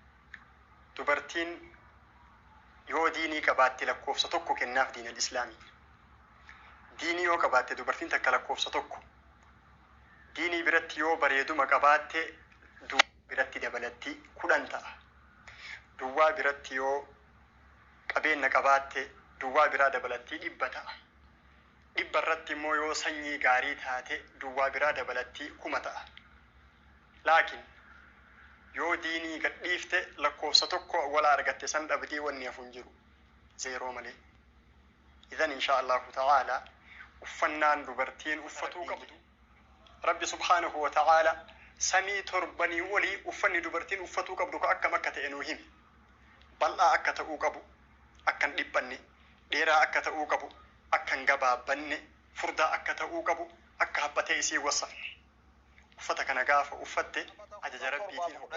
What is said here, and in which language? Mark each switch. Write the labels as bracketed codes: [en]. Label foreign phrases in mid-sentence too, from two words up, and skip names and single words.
[om] dubartiin yoo diinii qabaatti lakkoofsa tokko kennaaf [ar] دين الإسلام [om] diinii yoo qabaatte dubartiin takka lakkoofsa tokko diinii biratti yoo bareeduma qabaatte duwwaa biratti dabalatti 10 ta'a duwwaa biratti yoo qabeenya qabaatte duwwaa biraa dabalatti 100 ta'a dhibba irratti immoo yoo sanyii gaarii taate duwwaa biraa dabalatti 1000 ta'a laakiin yoo diinii gadhiifte lakkoofsa tokko wala argatte san dhabdee wanni hafuun jiru zeeroo malee idan [ar] إن شاء الله تعالى [om] uffannaan dubartiin uffatuu qabdu rabbi [ar] سبحانه وتعالى [om] samii torbanii walii uffanni dubartiin uffatuu qabdu ka akkam akka ta'e nuu himi bal'aa akka ta'uu qabu akkan dhiphanne dheeraa akka ta'uu qabu akkan gabaabbanne furdaa akka ta'uu qabu akka habbatee isii wasafne uffata kana gaafa uffatte ajaja rabbiitiin